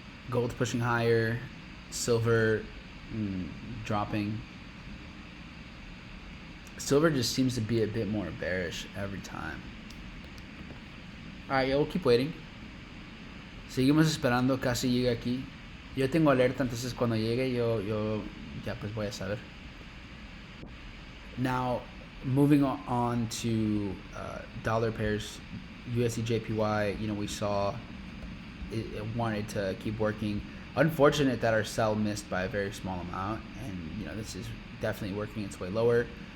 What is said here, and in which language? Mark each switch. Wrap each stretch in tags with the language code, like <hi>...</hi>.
<en>Gold's pushing higher. Silver dropping. Silver just seems to be a bit more bearish every time. Alright, we'll keep waiting.</en> <es>Seguimos esperando, casi llega aquí. Yo tengo alerta, entonces cuando llegue yo ya pues voy a saber.</es> <en>Now, moving on to dollar pairs, USD JPY, we saw it wanted to keep working. Unfortunate that our sell missed by a very small amount, and this is definitely working its way lower.</en>